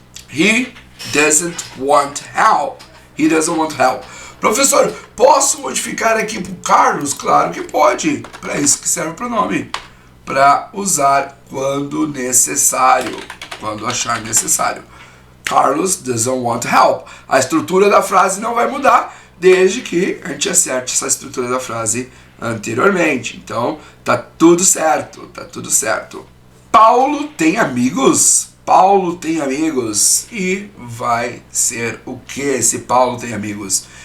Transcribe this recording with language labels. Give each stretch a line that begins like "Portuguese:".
English: He doesn't want help. He doesn't want help.
Portuguese: Professor, posso modificar aqui para o Carlos? Claro que pode. Para isso que serve o pronome. Para usar quando necessário. Quando achar necessário.
English: Carlos doesn't want help.
Portuguese: A estrutura da frase não vai mudar desde que a gente acerte essa estrutura da frase anteriormente. Então, tá tudo certo. Tá tudo certo. Paulo tem amigos? Paulo tem amigos. E vai ser o que se Paulo tem amigos?